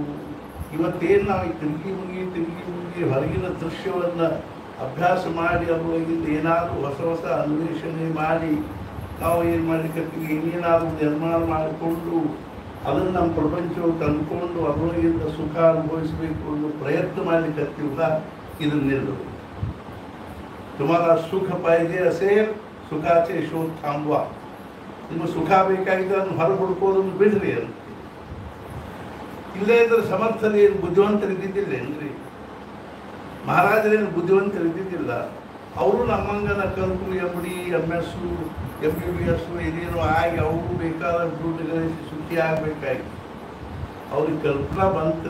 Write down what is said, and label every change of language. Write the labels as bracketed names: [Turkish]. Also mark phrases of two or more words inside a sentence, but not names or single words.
[Kannada] ಇವತ್ತೇನು ನಾವು ತಿರುಗಿ ಮುಗಿ ಹೊರಗಿನ ದೃಶ್ಯವನ್ನು ಅಭ್ಯಾಸ ಮಾಡಿ ಅದರೊಳಗಿಂದ ಏನಾದರೂ ಹೊಸ ಅನ್ವೇಷಣೆ ಮಾಡಿ ನಾವು ಏನು ಮಾಡಲಿಕ್ಕೆ ಏನೇನಾದರೂ ನಿರ್ಮಾಣ ಮಾಡಿಕೊಂಡು ಅದನ್ನು ನಮ್ಮ ಪ್ರಪಂಚವು ತಂದುಕೊಂಡು ಅದರೊಳಗಿಂದ ಸುಖ ಅನುಭವಿಸಬೇಕು ಅನ್ನೋ ಪ್ರಯತ್ನ ಮಾಡಲಿಕ್ಕೀವಲ್ಲ, ಇದನ್ನು ನಿಲ್ಲಬೇಕು. [Marathi] तुम्हारा सुख पाहिजे असेल सुखाचे शोध थांबवा. [Kannada] ನಿಮಗೆ ಸುಖ ಬೇಕಾಗಿದೆ ಅದನ್ನು ಹೊರಗೆ ಹುಡ್ಕೋದನ್ನು ಬಿಡ್ರಿ ಅಂತ. ಇಲ್ಲೇ ಇದ್ರೆ ಸಮರ್ಥರು ಏನು ಬುದ್ಧಿವಂತರಿದ್ದಿದ್ದಿಲ್ಲ ಏನ್ರಿ? ಮಹಾರಾಜರೇನು ಬುದ್ಧಿವಂತರಿದ್ದಿದ್ದಿಲ್ಲ. ಅವರು ನಮ್ಮಂಗನ ಕಲ್ತು MD MS MBBS ಇದೇನು ಆಗಿ ಅವರು ಬೇಕಾದ ದುಡ್ಡು ಗಳಿಸಿ ಸುಖಿ ಆಗಬೇಕಾಗಿ ಅವ್ರಿಗೆ ಕಲ್ಪನಾ ಬಂತು.